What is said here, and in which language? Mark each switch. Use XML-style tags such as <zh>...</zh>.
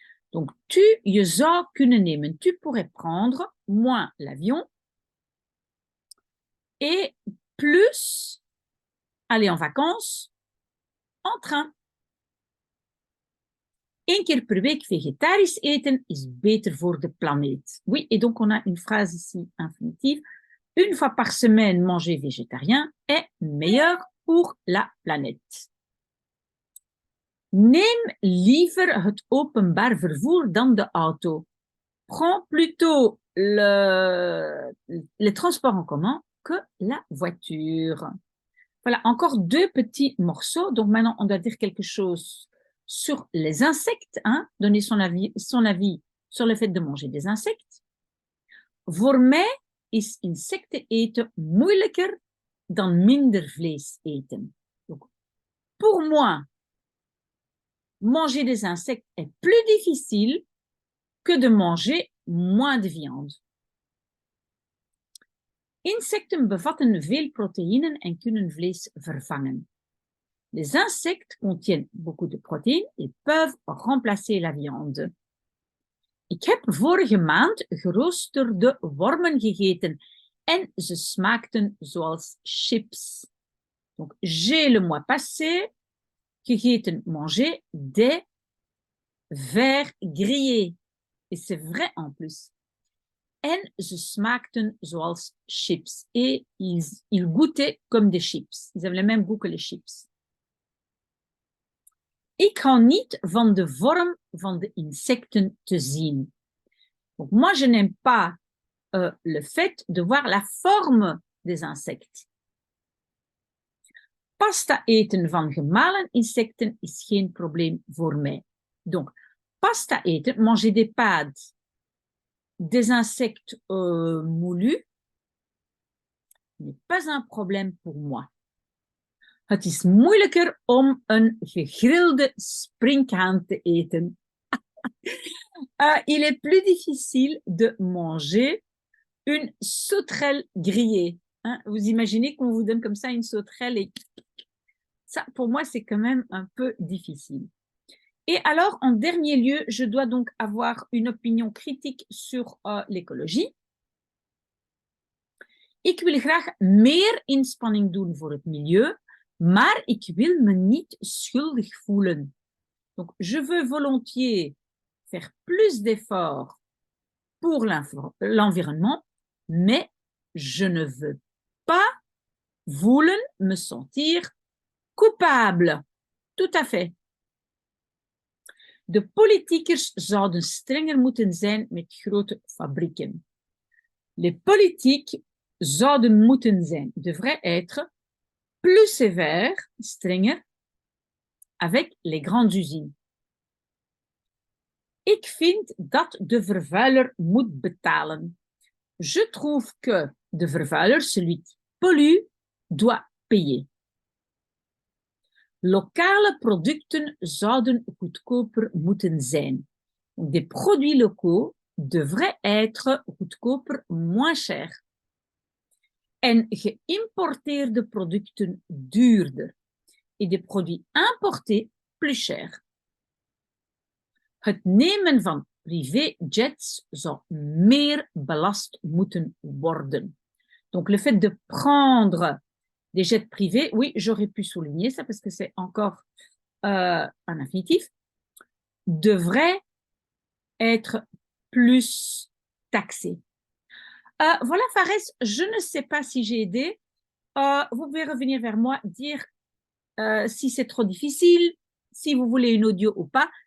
<fr>Donc,</fr> <nl>je zou kunnen nemen.</nl> <fr>Tu pourrais prendre moins l'avion et plus aller en vacances en train.</fr> <nl>1 keer per week vegetarisch eten is beter voor de planeet.</nl> <fr>Oui, et donc on a une phrase ici infinitive. 1 fois par semaine, manger végétarien est meilleur pour la planète. Neem liever het openbaar vervoer dan de auto. Prends plutôt le transport en commun que la voiture. Voilà, encore 2 petits morceaux. Donc maintenant, on doit dire quelque chose sur les insectes, donner son avis sur le fait de manger des insectes.</fr> <nl>Voor mij is insecten eten moeilijker dan minder vlees eten.</nl> <fr>Donc, pour moi, manger des insectes est plus difficile que de manger moins de viande.</fr> <nl>Insecten bevatten veel protéines en kunnen vlees vervangen.</nl> <fr>Les insectes contiennent beaucoup de protéines et peuvent remplacer la viande.</fr> <nl>Ik heb vorige maand geroosterde wormen gegeten en ze smaakten zoals chips.</nl> <fr>Donc, j'ai le mois passé gegeten, mangé des vers grillés. Et c'est vrai en plus.</fr> <nl>En ze smaakten zoals chips.</nl> <fr>Et ils goûtaient comme des chips. Ils avaient le même goût que les chips.</fr> <nl>Ik hou niet van de vorm van de insecten te zien.</nl> <fr>Donc, moi, je n'aime pas le fait de voir la forme des insectes.</fr> <nl>Pasta eten van gemalen insecten is geen probleem voor mij.</nl> <fr>Donc,</fr> <nl>pasta eten,</nl> <fr>manger des pâtes, des insectes moulus, n'est pas un problème pour moi.</fr> <nl>Het is moeilijker om een gegrilde sprinkhaan te eten.</nl> <fr>Il est plus difficile de manger une sauterelle grillée. Vous imaginez qu'on vous donne comme ça une sauterelle et ça, pour moi, c'est quand même un peu difficile. Et alors, en dernier lieu, je dois donc avoir une opinion critique sur l'écologie.</fr> <nl>Ik wil graag meer inspanning doen voor het milieu, maar ik wil me niet schuldig voelen.</nl> <fr>Donc, je veux volontiers faire plus d'efforts pour l'environnement, mais je ne veux pas voelen me sentir coupable. Tout à fait.</fr> <nl>De politiekers zouden strenger moeten zijn met grote fabrieken.</nl> <fr>Les politiques</fr> <nl>zouden moeten zijn,</nl> <fr>devraient être plus sévères, strenger, avec les grandes usines.</fr> <nl>Ik vind dat de vervuiler moet betalen.</nl> <fr>Je trouve que</fr> <nl>de vervuiler,</nl> <fr>celui qui pollue, doit payer.</fr> <nl>Lokale producten zouden goedkoper moeten zijn.</nl> <fr>Des produits locaux devraient être goedkoper, moins cher.</fr> <nl>En geïmporteerde producten duurder.</nl> <fr>Et des produits importés plus cher.</fr> <nl>Het nemen van privéjets zou meer belast moeten worden.</nl> <fr>Donc, le fait de prendre des jets privés, oui, j'aurais pu souligner ça parce que c'est encore un infinitif, devrait être plus taxé. Voilà, Fares, je ne sais pas si j'ai aidé. Vous pouvez revenir vers moi, dire si c'est trop difficile, si vous voulez une audio ou pas.</fr>